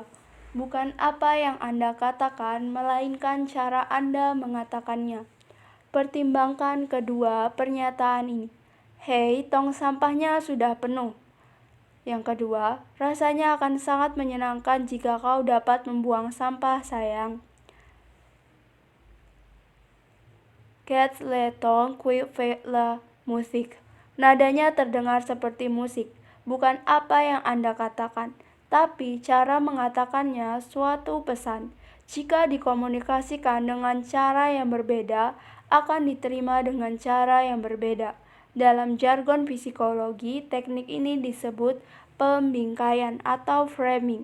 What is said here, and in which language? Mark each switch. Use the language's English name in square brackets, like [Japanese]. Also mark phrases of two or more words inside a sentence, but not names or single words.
[Indonesian] Bukan apa yang Anda katakan, melainkan cara Anda mengatakannya. Pertimbangkan kedua pernyataan ini. Hei, tong sampahnya sudah penuh. Yang kedua, rasanya akan sangat menyenangkan jika kau dapat membuang sampah, sayang. [French] Quelle est ton qui fait la musique? [Indonesian] Nadanya terdengar seperti musik, bukan apa yang Anda katakan, tapi cara mengatakannya suatu pesan. Jika dikomunikasikan dengan cara yang berbeda, akan diterima dengan cara yang berbeda. Dalam jargon psikologi, teknik ini disebut pembingkaian atau framing.